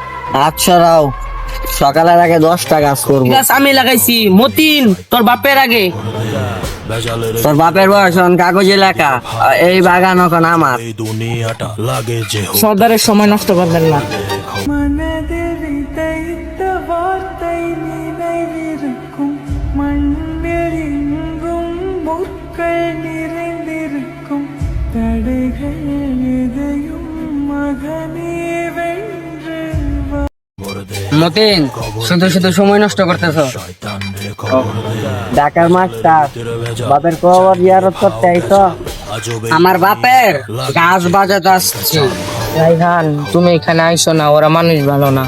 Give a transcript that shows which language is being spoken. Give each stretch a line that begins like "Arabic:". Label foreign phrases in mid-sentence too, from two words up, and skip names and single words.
Bangla: আচ্ছা রাও, সকালের আগে 10টা কাজ করবো। গাছ আমি লাগাইছি, মতিন তোর বাপের আগে। তোর বাপের বয়স এখন কাগজে লেখা, এই বাগান এখন আমার। দুনিয়াটা লাগে যে সর্দারের সময় নষ্ট করবেন না।
Tamil: மனதில் விதைத்த வார்த்தை நினைவிருக்கும் மண்ணில் எங்கும் முற்கள் நிறைந்திருக்கும் தடைகள் எதையும் மகனே வென்று வா.
Bangla: মতিন, শুধু শুধু সময় নষ্ট করতেছ। ঢাকার মাস্টার বাপের কবর জিয়ারত করতে আইতো। আমার বাপের গাছ বাজাতে আসছি। রাইহান, তুমি এখানে আইসো না, ওরা মানুষ ভালো না।